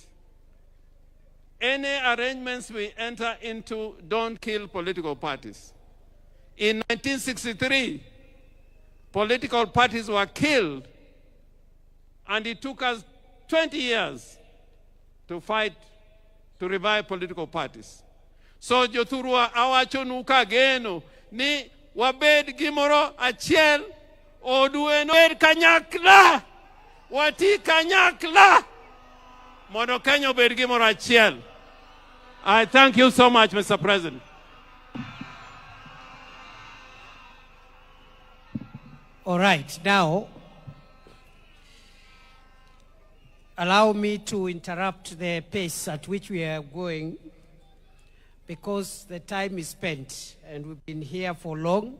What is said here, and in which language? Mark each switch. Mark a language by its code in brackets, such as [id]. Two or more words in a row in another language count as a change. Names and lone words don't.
[en] Any arrangements we enter into don't kill political parties. In 1963, political parties were killed, and it took us 20 years to fight to revive political parties. [luo] So jothurwa awachonuka geno ni wabed gimoro achiel odueno kanyakla wati kanyakla mondo Kenya obed gimoro achiel. [en] I thank you so much, Mr. President. All right, now, allow me to interrupt the pace at which we are going, because the time is spent and we've been here for long.